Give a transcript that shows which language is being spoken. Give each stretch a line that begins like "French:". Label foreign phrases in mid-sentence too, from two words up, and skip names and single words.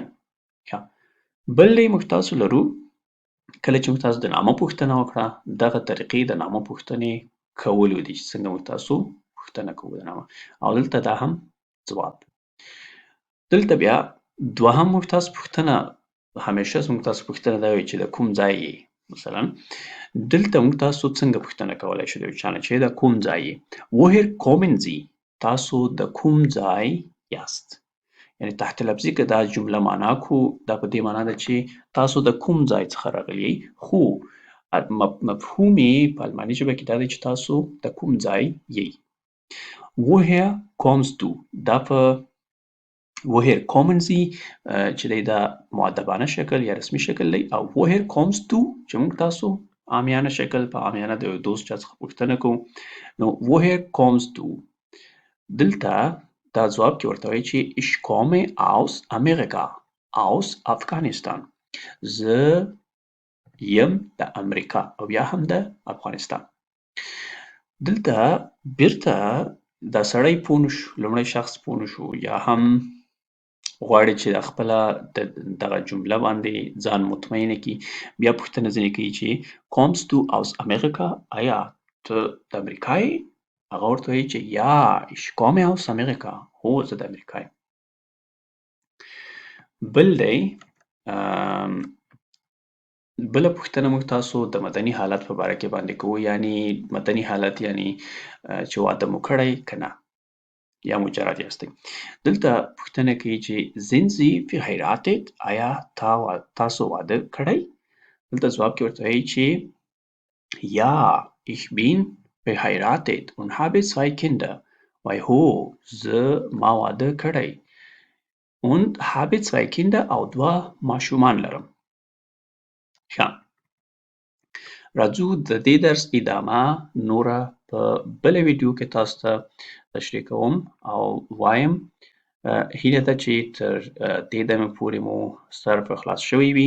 Pashto: بل دی موږ تاسو لرو کله چې موږ تاسو د نامه پوښتنه وکړه، دغه طریقې د نامه پوښتنې کولو دي چې څنګه موږ تاسو پوښتنه کوو د نامه، او دلته دا هم ځواب. دلته بیا دوهم موږ تاسو پوښتنه همیشه موږ تاسو پوښتنه دا وي چې د کوم ځای یې. مثلا دلته موږ تاسو څنګه پوښتنه کولی شو د یو چا نه چې د کوم ځای یې.
German: woher kommen Sie؟
Pashto: تاسو د کوم ځای یاست؟ یعنی تحت لفظي که دا جمله معنا کو دا په دې معنا ده چې تاسو د کوم ځای څخه راغلي، خو مفهوم یې په الماني ژبه کې دا دی چې تاسو د کوم ځای یې.
German: woher kommst du؟
Pashto: دا په
German: woher kommen Sie
Pashto: چې دی دا مؤدبانه شکل یا رسمي شکل دی، او
German: woher kommst du
Pashto: چې موږ تاسو عامیانه شکل په عامیانه د یو دوست چا څخه پوښتنه کوو، نو
German: woher kommst du؟
Pashto: دلته دا ځواب کې ورته وایي چې
German: ich komme aus Amerika aus Afghanistan.
Pashto: زه یم د امریکا او یا هم د افغانستان. دلته بیرته دا سړی پوه نه شو، لومړی شخص پوه نه شو یا هم غواړي چې خپله دغه جمله باندې ځان مطمئنه کړي، بیا پوښتنه ځینې کوي چې
German: kommst du aus Amerika؟
Pashto: آیا ته د امریکا یې؟ هغه ورته وایي چې
German: ja ich komme aus Amerika.
Pashto: هو زه د امریکا یم. بل دی بله پوښتنه موږ تاسو د مدني حالت په باره کې باندې کوو، یعنی مدني حالت یعنی چې واده مو کړی که نه یا مجرد یاستئ. دلته پوښتنه کوي چې
German: sind Sie verheiratet؟
Pashto: آیا تاسو واده کړی؟ دلته ځواب کې ورته وایي چې
German: ja ich bin verheiratet und habe 2 Kinder.
Pashto: وایي هو زه ما واده کړی
German: und habe 2 Kinder
Pashto: او 2 ماشومان لرم. راځو د دې درس ادامه نوره په بله ویډیو کې تاسو ته تشریح کوم او وایم هیله ده چې تر دې دمې پورې مو سر په خلاص شوی وي.